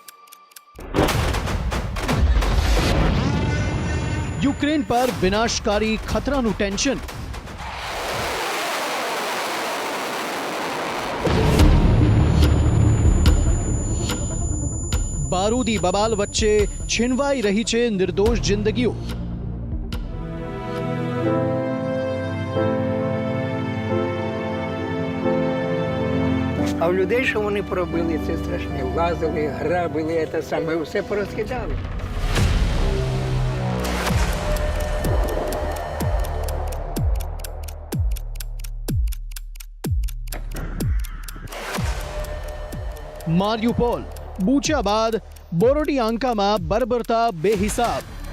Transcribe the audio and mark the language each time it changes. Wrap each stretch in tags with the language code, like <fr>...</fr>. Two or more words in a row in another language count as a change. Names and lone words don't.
<gu>યુક્રેન પર વિનાશકારી ખતરાનું ટેન્શન. બારૂદી બબાલ વચ્ચે છીનવાઈ રહી છે નિર્દોષ જિંદગીઓ.</gu> <uk>А у людей, що вони пробили, це страшне. Лазили, грабили, це саме, все порозкидали.</uk> <gu>મારિયુપોલ, બુચા બાદ બોરોડિયાંકામાં બર્બરતા બેહિસાબ.</gu>